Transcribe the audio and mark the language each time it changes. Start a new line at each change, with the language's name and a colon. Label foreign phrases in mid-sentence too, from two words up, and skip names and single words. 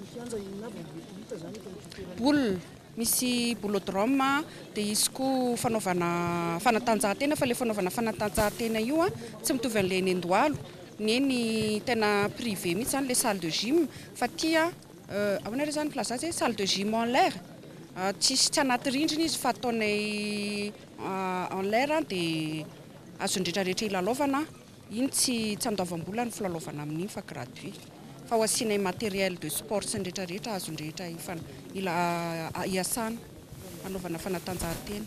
Malagasy: Boule misy boulodrome dia izy koa fanaovana fanatanjahantena fa ilay fanaovana fanatanjahantena io tsy mitovy an'ilay eny Andohalo ny eny tena privé mihitsy zany ilay
French: salle de gym
Malagasy: fa tia ahoana ry zany plaza zay
French: salle de gym en l'air
Malagasy: tsy anaty rindrina izy fa ataonay
French: en l'air
Malagasy: dia azo ndretrarehetra ilalaovana iny tsy andoavam-bola ny filalaovana amin'iny fa gratuit fa ho asianay
French: matériel de sport
Malagasy: sy ndretrarehetra azo ndrehetra iasana anaovana fanatanjahantena.